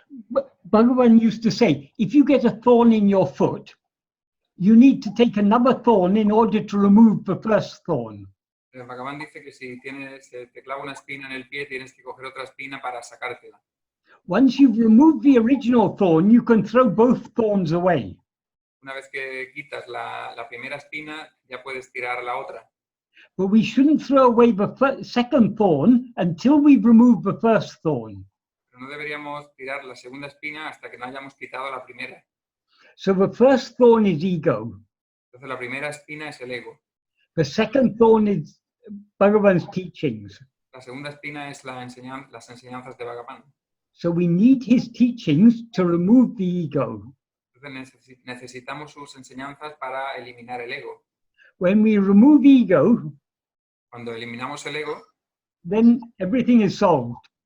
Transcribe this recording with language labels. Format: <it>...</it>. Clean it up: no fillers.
<en>But Bhagavan used to say, if you get a thorn in your foot, you need to take another thorn in order to remove the first thorn.</en> <es>Bhagavan dice que si te clava una espina en el pie, tienes que coger otra espina para sacártela.</es> <en>Once you've removed the original thorn, you can throw both thorns away.</en> <es>Una vez que quitas la primera espina, ya puedes tirar la otra.</es> <en>But we shouldn't throw away the second thorn until we've removed the first thorn.</en> <es>Pero no deberíamos tirar la segunda espina hasta que no hayamos quitado la primera.</es> <en>So the first thorn is ego.</en> <es>Entonces la primera espina es el ego.</es> <en>The second thorn is Bhagavan's teachings.</en> <es>La segunda espina es las enseñanzas de Bhagavan.</es> <en>So we need his teachings to remove the ego.</en> <es>Entonces necesitamos sus enseñanzas para eliminar el ego.</es> <en>When we remove ego,</en> <es>Cuando eliminamos el ego,</es> <en>then everything is solved.</en>